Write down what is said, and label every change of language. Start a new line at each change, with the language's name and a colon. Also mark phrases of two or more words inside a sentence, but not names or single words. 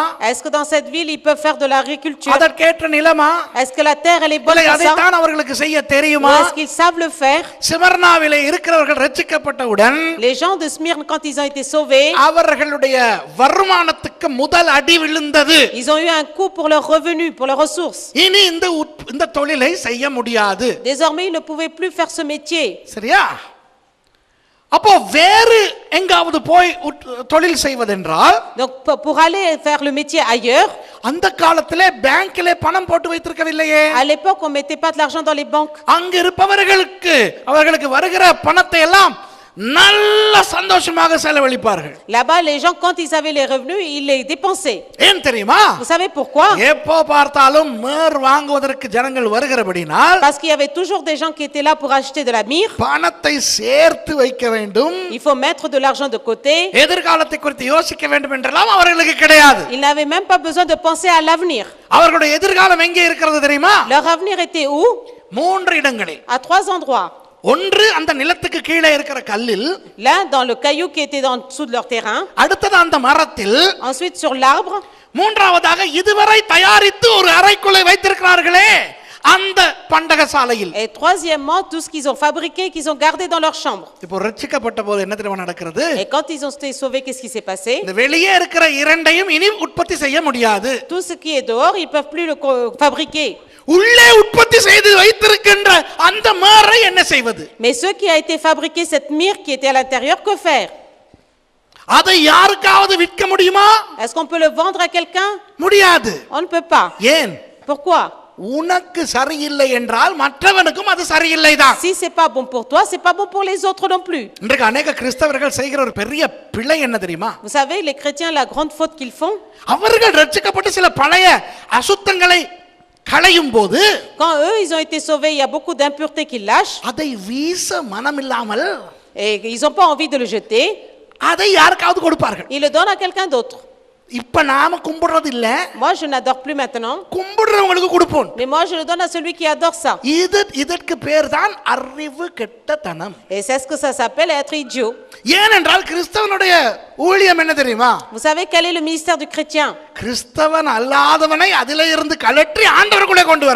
French: Est-ce que dans cette ville, ils peuvent faire de l'agriculture?
Tamil: அதற்கேற்ற நிலமா?
French: Est-ce que la terre, elle est bonne
Tamil: இல்லை,
French: pour ça?
Tamil: அதைத்தான் அவர்களுக்கு செய்ய
French: Ou
Tamil: தெரியுமா?
French: est-ce qu'ils savent le faire?
Tamil: சிமர்னாவிலே இருக்கிறவர்கள் ரட்சிக்கப்பட்டவுடன்
French: Les gens de Smyrne, quand ils ont été sauvés,
Tamil: அவர்களுடைய வருமானத்துக்கு முதல் அடி விழுந்தது.
French: ils ont eu un coup pour leurs revenus, pour leurs ressources.
Tamil: இனி இந்த தொழிலை செய்ய முடியாது.
French: Désormais, ils ne pouvaient plus faire ce métier.
Tamil: சரியா? அப்போ வேறு எங்காவது போய் தொழில் செய்வதென்றால்,
French: Donc, pour aller faire le métier ailleurs,
Tamil: அந்த காலத்திலே பேங்கிலே பணம் போட்டு வைத்திருக்கவில்லையே.
French: à l'époque, on ne mettait pas de l'argent dans les banques.
Tamil: அங்க இருப்பவர்களுக்கு அவர்களுக்கு வருகிற பணத்தை எல்லாம் நல்ல சந்தோஷமாக செலவழிப்பார்கள்.
French: Là-bas, les gens, quand ils avaient les revenus, ils les dépensaient.
Tamil: ஏன் தெரியுமா?
French: Vous savez pourquoi?
Tamil: எப்போ பார்த்தாலும் மேர் வாங்குவதற்கு ஜனங்கள் வருகிறபடினால்,
French: Parce qu'il y avait toujours des gens qui étaient là pour acheter de la myrrhe.
Tamil: பணத்தை சேர்த்து வைக்க வேண்டும்,
French: Il faut mettre de l'argent de côté.
Tamil: எதிர்காலத்தை குறித்து யோசிக்க வேண்டும் என்றெல்லாம் அவர்களுக்கு கிடையாது.
French: Ils n'avaient même pas besoin de penser à l'avenir.
Tamil: அவர்களுடைய எதிர்காலம் எங்கே இருக்கிறது தெரியுமா?
French: Leur avenir était où?
Tamil: 3 இடங்களில்.
French: À 3 endroits.
Tamil: ஒன்று அந்த நிலத்துக்கு கீழே இருக்கிற கல்லில்,
French: L'un dans le caillou qui était en dessous de leur terrain.
Tamil: அடுத்தது அந்த மரத்தில்,
French: Ensuite sur l'arbre.
Tamil: மூன்றாவதாக இதுவரை தயாரித்து ஒரு அறைக்குள்ளே வைத்திருக்கிறார்களே அந்த பண்டகசாலையில்.
French: Et troisièmement, tout ce qu'ils ont fabriqué, qu'ils ont gardé dans leur chambre.
Tamil: இப்போ ரட்சிக்கப்பட்ட போது என்ன தெரியுமா நடக்கிறது?
French: Et quand ils ont été sauvés, qu'est-ce qui s'est passé?
Tamil: இந்த வெளியே இருக்கிற இரண்டையும் இனி உற்பத்தி செய்ய முடியாது.
French: Tout ce qui est dehors, ils peuvent plus le fabriquer.
Tamil: உள்ளே உற்பத்தி செய்து வைத்திருக்கின்ற அந்த மரை என்ன செய்வது?
French: Mais ce qui a été fabriqué, cette myrrhe qui était à l'intérieur, que faire?
Tamil: அதை யாருக்காவது விற்க முடியுமா?
French: Est-ce qu'on peut le vendre à quelqu'un?
Tamil: முடியாது.
French: On ne peut pas.
Tamil: ஏன்?
French: Pourquoi?
Tamil: உனக்கு சரியில்லை என்றால் மற்றவனுக்கும் அது சரியில்லை தான்.
French: Si c'est pas bon pour toi, c'est pas bon pour les autres non plus.
Tamil: இன்றைக்கு अनेक கிறிஸ்தவர்கள் செய்கிற ஒரு பெரிய பிழை என்ன தெரியுமா?
French: Vous savez, les chrétiens, la grande faute qu'ils font,
Tamil: அவர்கள் ரட்சிக்கப்பட்டு சில பழைய அசுத்தங்களை களையும் போது,
French: quand eux, ils ont été sauvés, il y a beaucoup d'impuretés qu'ils lâchent,
Tamil: அதை வீச மனமில்லாமல்
French: et ils n'ont pas envie de le jeter,
Tamil: அதை யாருக்காவது கொடுப்பார்கள்.
French: ils le donnent à quelqu'un d'autre.
Tamil: இப்ப நாம கும்பிடுறது இல்ல,
French: Moi, je n'adore plus maintenant,
Tamil: கும்பிடுறவங்களுக்கு கொடுப்போம்.
French: mais moi, je le donne à celui qui adore ça.
Tamil: இதற்கு பேர் தான் அறிவு கெட்டத்தனம்.
French: Et c'est ce que ça s'appelle être idiot.
Tamil: ஏனென்றால் கிறிஸ்தவனுடைய ஊழியம் என்ன தெரியுமா?
French: Vous savez quel est le ministère du chrétien?
Tamil: கிறிஸ்தவன் அல்லாதவனை அதிலே இருந்து கலற்றி ஆண்டவருக்குள்ளே கொண்டு வர